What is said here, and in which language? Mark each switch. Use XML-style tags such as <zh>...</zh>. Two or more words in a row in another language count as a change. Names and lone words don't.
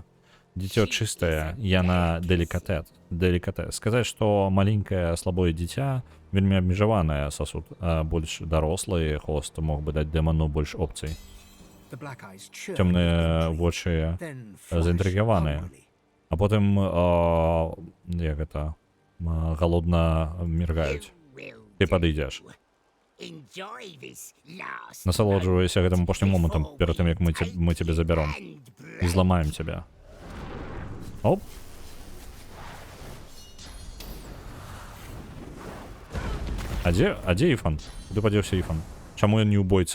<be>Дзіцё чыстае, яна делікатет. Сказаць, што маленькае слабое дзіця вельмі абмежаванае, сасуд больш дарослы, хвост мог бы даць дэману больш опцый. Цёмныя вочы заінтрыгаваныя. А потым, як гэта, галодна міргаюць. Ты падыдзеш.</be> <en>Enjoy this last</en> <be>Насалоджвайся гэтым апошнім момантам перад тым, як мы цябе забяром. І зламаем цябе. Оп. А дзе Іфан? Куды падзеўся Іфан? Чаму ён не ў бойцы?</be>